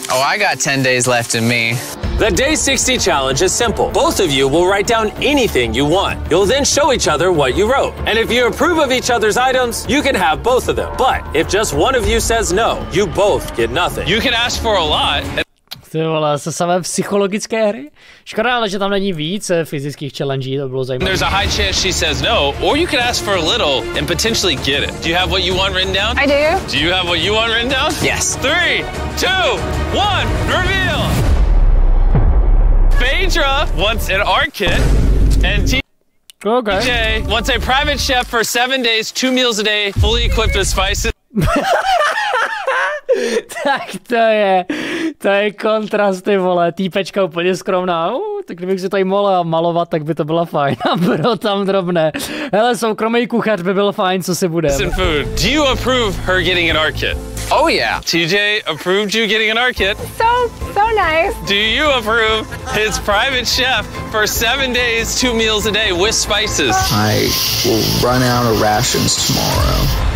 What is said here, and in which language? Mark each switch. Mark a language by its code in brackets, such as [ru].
[en] Oh, I got 10 days left in me. The day 60 challenge is simple. Both of you will write down anything you want. You'll then show each other what you wrote. And if you approve of each other's items, you can have both of them. But if just one of you says no, you both get nothing. You can ask for a lot. [cs] Ty vole, se samé psychologické hry. Škoda, ale že tam není víc fyzických challengí, to bylo zajímavé. [en] There's a high chance she says no, or you could ask for a little and potentially get it. Do you have what you want written down? I do. Do you have what you want written down? Yes. 3, 2, 1, reveal! Phaedra wants an art kit, and TJ wants a private chef for 7 days, 2 meals a day, fully equipped with spices. [cs] Tak to je kontrast, ty vole, týpečka úplně skromná, tak kdybych si tady mohla malovat, tak by to byla fajn, a bylo tam drobné. Hele, soukromý kuchař by byl fajn, co si bude. [en] Food. Do you approve her getting an art kit? Oh yeah. TJ approved you getting an art kit. So nice. Do you approve his private chef for 7 days, 2 meals a day with spices? I will run out of rations tomorrow.